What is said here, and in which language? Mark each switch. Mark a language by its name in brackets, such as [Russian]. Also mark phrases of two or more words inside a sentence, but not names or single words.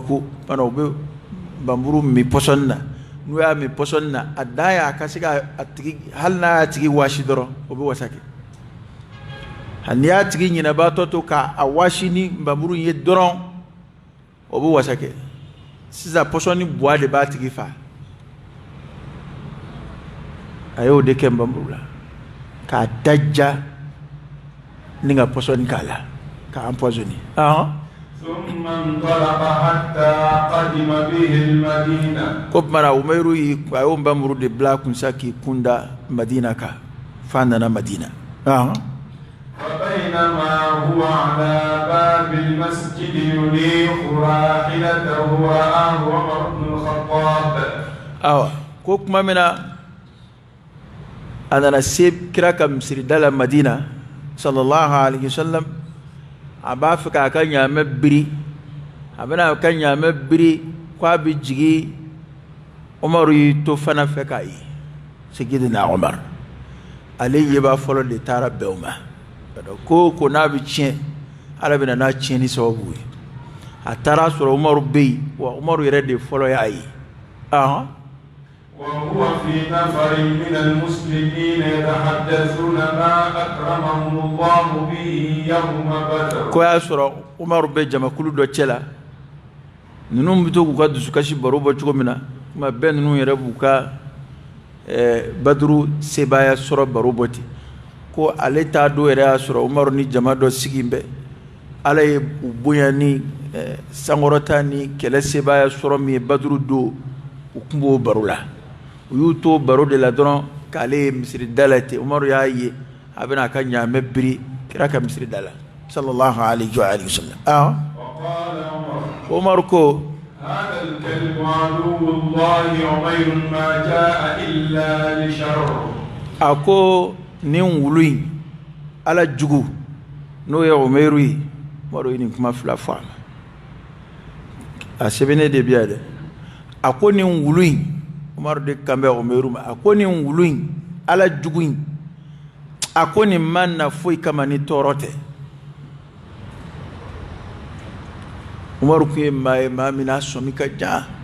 [Bambara] ko bana u bɛ nbamuru min pɔsɔni na n'u y'a min pɔsɔni na a dan ye a ka se ka a tigi hali n'a y'a tigi waasi dɔrɔn o bɛ wasa kɛ hali n'i y'a tigi ɲinɛbaatɔ to k'a waasi ni nbamuru ye dɔrɔn o bɛ wasa kɛ sisan pɔsɔni buwa de b'a tigi fa a y'o de kɛ nbamuru la k'a daja ni ka pɔsɔni k'a la k'a empoisonner [Arabic] ثم انطلق حتى قدم به المدينة [Bambara] ko mara Umayru a y'o nbamuru de bila kunsa k'i kunda Madina kan f'a nana Madina [Arabic] وبينما هو على باب المسجد ينيخ راحلته رآه عمر بن الخطاب [Bambara] awa ko kuma min na a nana se kira ka misirida la Madina [Arabic] صلى الله عليه وسلم [Bambara] a b'a fɛ k'a ka ɲaamɛ biri a bɛna ka ɲaamɛ biri ko a bɛ jigi Umaru y'i to fana fɛ k'a ye Sayyidina Umar ale yeba fɔlɔ de taara bɛn o ma ko n'a bɛ tiɲɛ Ala bɛna n'a tiɲɛni sababu ye a taara sɔrɔ Umaru bɛ yen wa Umaru yɛrɛ de fɔlɔ y'a ye [Arabic] وهو في نفر من المسلمين يتحدثون ما أكرمهم الله به يوم بدر [Bambara] ko y'a sɔrɔ Umaru bɛ jamakulu dɔ cɛ la ninnu bɛ to k'u ka dusukasi baro bɔ cogo min na kuma bɛɛ ninnu yɛrɛ b'u ka Baduru sebaaya sɔrɔ baro bɔ ten ko ale t'a don yɛrɛ y'a sɔrɔ Umaru ni jama dɔ sigi bɛ Ala ye u bonya ni sankɔrɔta ni kɛlɛ sebaaya sɔrɔ min ye Baduru don u tun b'o baro la u y'u to baro de la dɔrɔn k'ale ye misirida la ten Umaru y'a ye a bɛna a ka ɲaamɛ biri kira ka misirida la [Arabic] صلى الله عليه وسلم وقال [Bambara] Umaru ko [Arabic] هذا الكلب عدو الله عمير ما جاء إلا لشر [Bambara] a ko nin wulu in Ala jugu n'o ye Umayru ye Umaru ye nin kuma fila fɔ a ma a sɛbɛnnen de bi yan dɛ a ko nin wulu in Umaru de kan bɛ Umayru ma a ko nin wulu in Ala jugu in a ko nin man na foyi kama ni tɔɔrɔ tɛ Umaru kun ye maa ye maa min n'a sɔmi ka jan